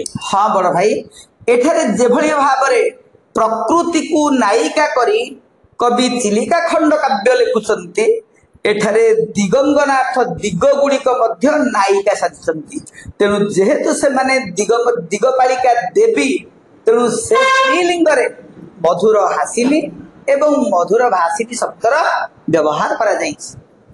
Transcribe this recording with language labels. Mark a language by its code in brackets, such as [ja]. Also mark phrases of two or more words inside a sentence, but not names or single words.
[or] ହଁ ବଡ଼ ଭାଇ ଏଠାରେ ଯେଭଳି ଭାବ ମେଁ ପ୍ରକୃତି କୋ ନାୟିକା କରି କବି ଚିଲିକା ଖଣ୍ଡ କାବ୍ୟ ଲେଖୁଛନ୍ତି ଏଠାରେ ଦିଗଙ୍ଗନାଥ ଦିଗ ଗୁଡ଼ିକ ନାୟିକା ସାଜିଛନ୍ତି ତେଣୁ ଯେହେତୁ ସେ ମାନେ ଦିଗପାଳିକା ଦେବୀ ତେଣୁ ସେ ସ୍ତ୍ରୀଲିଙ୍ଗ ମଧୁର ହାସିନୀ ଏବଂ ମଧୁର ଭାଷିଣୀ ଶବ୍ଦର ବ୍ୟବହାର କରା ଯାଇଛି।